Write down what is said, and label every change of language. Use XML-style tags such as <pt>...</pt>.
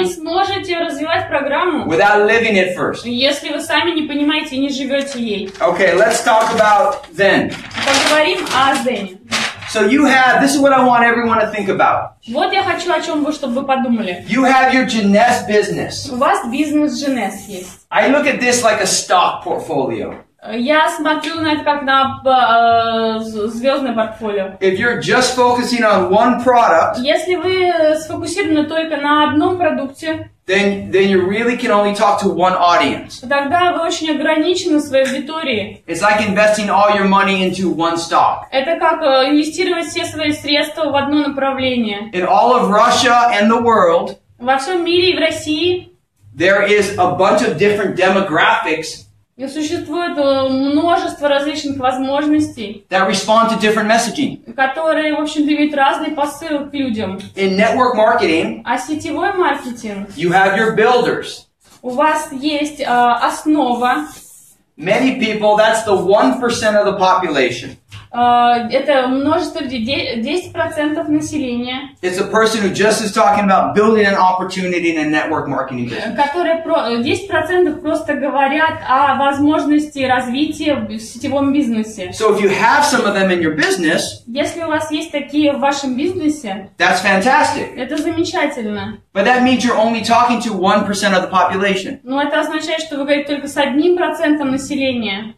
<ru>не сможете развивать программу,</ru> <en>without living it first.</en> <ru>если вы сами не понимаете и не живете ей.</ru> <en>Okay, let's talk about ZEN.</en> <ru>Поговорим о ZEN.</ru> <en>So this is what I want everyone to think about.</en> <ru>Вот я хочу, о чем чтобы вы подумали.</ru> <en>You have your Jeunesse business.</en> <ru>У вас бизнес Jeunesse есть.</ru> <en>I look at this like a stock portfolio.</en> <ru>Я смотрю на это как на звездное портфолио.</ru> <en>If you're just focusing on one product,</en> <ru>если вы сфокусированы только на одном продукте,</ru> <en>then you really can only talk to one audience.</en> <ru>Тогда вы очень ограничены в своей аудитории.</ru> <en>It's like investing all your money into one stock.</en> <ru>Это как инвестировать все свои средства в одно направление.</ru> <en>In all of Russia and the world,</en> <ru>во всем мире и в России,</ru> <en>there is a bunch of different demographics</en> <ru>и существует множество различных возможностей,</ru> <en>that respond to different messaging.</en> <ru>которые, в общем-то, имеют разный посыл к людям.</ru> <en>In network marketing,</en> <ru>а сетевой маркетинг,</ru> <en>you have your builders.</en> <ru>У вас есть основа.</ru> <en>Many people, that's the 1% of the population.</en> <ru>Это множество людей, 10% населения.</ru> <en>It's a person who just is talking about building an opportunity in a network marketing business.</en> <ru>Которые 10% просто говорят о возможности развития в сетевом бизнесе.</ru> <en>So if you have some of them in your business,</en> <ru>если у вас есть такие в вашем бизнесе,</ru> <en>that's fantastic.</en> <ru>Это замечательно.</ru> <en>But that means you're only talking to 1% of the population.</en> <ru>Но это означает, что вы говорите только с 1% населения.</ru>